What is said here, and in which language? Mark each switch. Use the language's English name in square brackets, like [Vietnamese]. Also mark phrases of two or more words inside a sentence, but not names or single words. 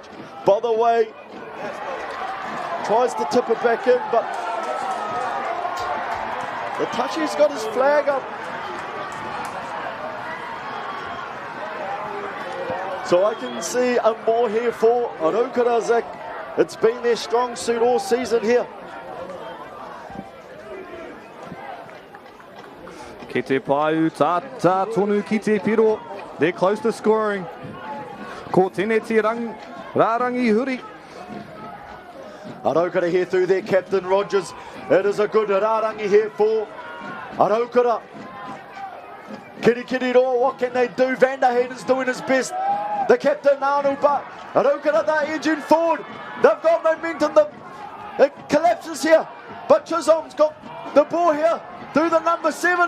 [English] By the way, tries to tip it back in, but the touchy's got his flag up. So I can see a more here for Okara, Zach. It's been their strong suit all season here. [Māori] Ki te paiu tata tonu ki te piro. [English] They're close to scoring. [Māori] Ko tēnei te rārangi huri. [English] Okara here through their captain Rogers. It is a good rārangi here for Okara. Kirikiriroa, what can they do? Vanderheiden's doing his best. The captain Nanu, but Okara, they're edging forward. They've got momentum. It collapses here, but Chisholm's got the ball here through the number 7.